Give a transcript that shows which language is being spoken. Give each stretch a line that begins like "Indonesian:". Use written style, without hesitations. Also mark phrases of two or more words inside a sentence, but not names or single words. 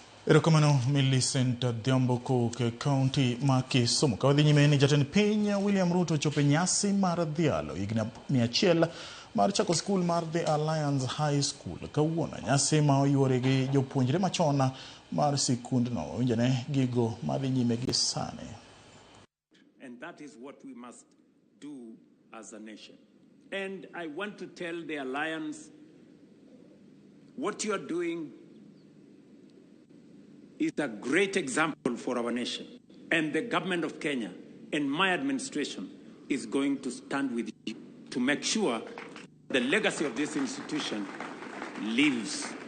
Luo (Kenya and Tanzania): Erokamano Millicent Dhiambo ke kaunti ma Kisumu. Kawadhi nyime ni jatend piny William Ruto chope nyasi mar dhialo higni 100 mar chako skul mar The Alliance High School. Kawuono nyasi ma oyuore gi jopuonjre machon mar sekondar no winjane gigo madhi nyime gi sani.
English: And that is what we must do as a nation. And I want to tell the Alliance, what you are doing is a great example for our nation. And the government of Kenya and my administration is going to stand with you to make sure the legacy of this institution lives.